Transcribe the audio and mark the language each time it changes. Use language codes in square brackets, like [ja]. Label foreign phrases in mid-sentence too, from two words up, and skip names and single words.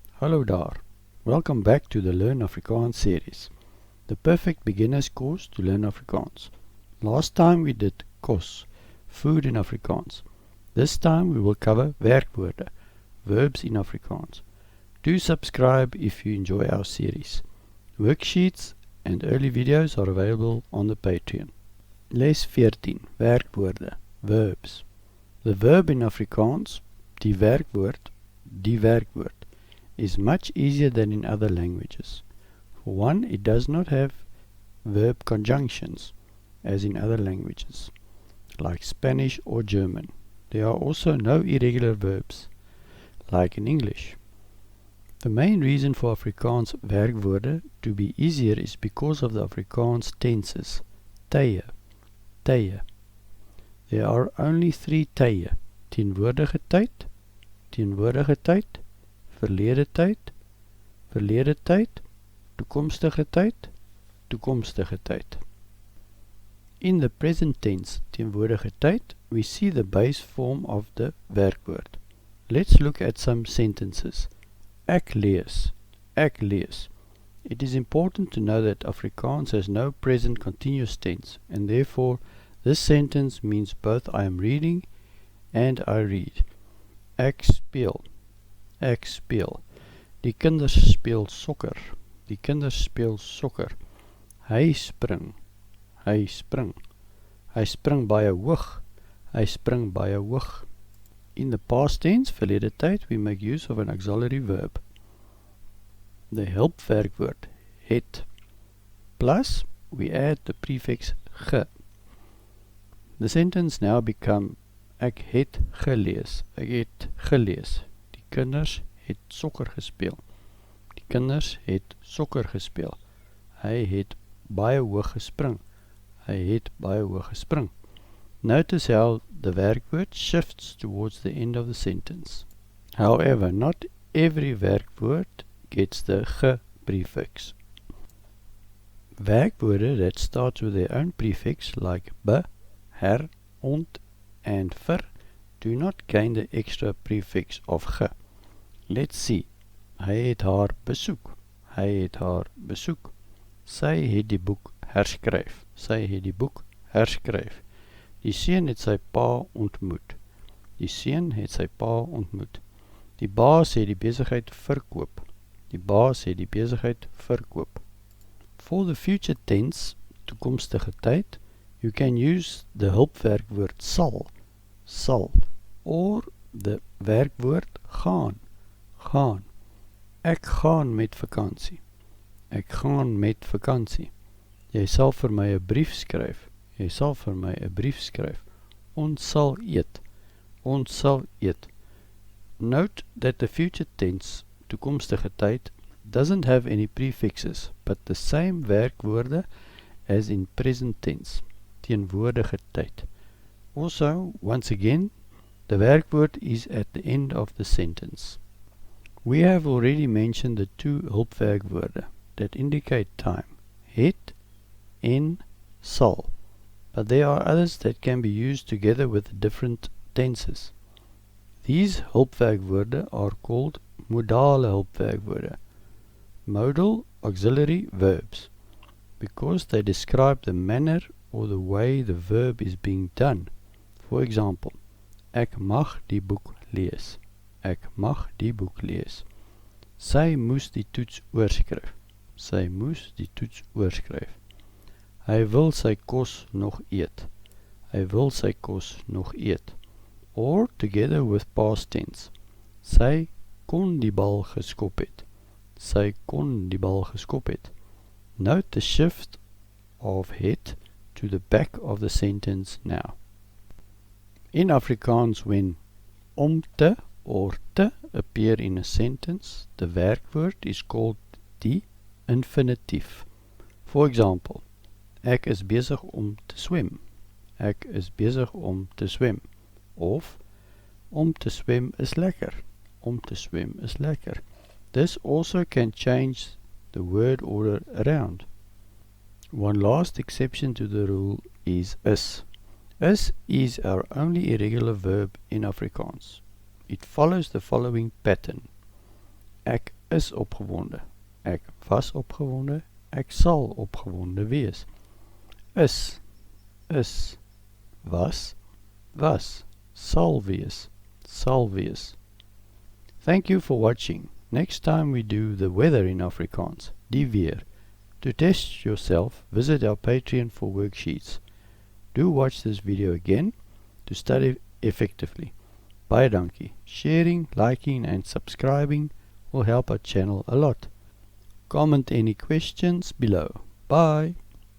[af] Hallo daar. [en] Welcome back to the Learn Afrikaans series, the perfect beginner's course to learn Afrikaans. Last time we did kos, food in Afrikaans. This time we will cover werkwoorde, verbs in Afrikaans. Do subscribe if you enjoy our series. Worksheets and early videos are available on the Patreon. [af] Les 14, werkwoorde, verbs. [en] The verb in Afrikaans, [af] die werkwoord, [en] is much easier than in other languages. For one, it does not have verb conjunctions, as in other languages, like Spanish or German. There are also no irregular verbs, like in English. The main reason for Afrikaans werkwoorde to be easier is because of the Afrikaans tenses, tye. There are only [af] 3 tye, teenwoordige tyd, verlede tyd, toekomstige tyd. [en] In the present tense, [af] teenwoordige tyd, [en] we see the base form of the werkwoord. Let's look at some sentences. [af] Ek lees. [en] It is important to know that Afrikaans has no present continuous tense, and therefore this sentence means both I am reading and I read. [af] Ek speel. Die kinders speel sokker. Hy spring. Hy spring baie hoog. [en] In the past tense, [af] verlede tyd, [en] we make use of an auxiliary verb. The [af] hulpwerkwoord het, [en] plus we add the prefix ge. The sentence now become [af] ek het gelees. Die kinders het sokker gespeel. Hy het baie hoog gespring. [en] Notice how the werkwoord shifts towards the end of the sentence. However, not every werkwoord gets the ge prefix. Werkwoorde that start with their own prefix like be, her, ont, and ver do not gain the extra prefix of ge. Let's see. [af] Hy het haar besoek. Sy het die boek herskryf. Die seun het sy pa ontmoet. Die baas het die besigheid verkoop. [en] For the future tense, [af] toekomstige tyd, [en] you can use the [af] hulpwerkwoord sal, [en] or the [af] werkwoord gaan. Ek gaan met vakansie. Jy sal vir my 'n brief skryf. Ons sal eet. [en] Note that the future tense, [af] toekomstige tyd, [en] doesn't have any prefixes, but the same werkwoorde as in present tense, [af] teenwoordige tyd. [en] Also, once again, the werkwoord is at the end of the sentence. We have already mentioned the 2 hulpwerkwoorde that indicate time, [af] het en sal, [en] but there are others that can be used together with different tenses. These hulpwerkwoorde are called [af] modale hulpwerkwoorde, [en] modal auxiliary verbs, because they describe the manner or the way the verb is being done. For example, [af] ek mag die boek lees. Sy moes die toets oorskryf. Hy wil sy kos nog eet. [en] Or together with past tense. [af] Sy kon die bal geskop het. [en] Note the shift of het to the back of the sentence now. In Afrikaans, when [af] om te [en] or te appear in a sentence, the werkwoord is called [af] die infinitief. [en] For example, [af] ek is besig om te swem. Of, om te swem is lekker. [en] This also can change the word order around. One last exception to the rule is is. Is our only irregular verb in Afrikaans. It follows the following pattern. [af] Ek is opgewonde. Ek was opgewonde. Ek sal opgewonde wees. Is, was, sal wees, sal wees. [en] Thank you for watching. Next time we do the weather in Afrikaans, [af] die weer. [en] To test yourself, visit our Patreon for worksheets. Do watch this video again to study effectively. [af] Baie dankie. [en] Sharing, liking and subscribing will help our channel a lot. Comment any questions below. Bye.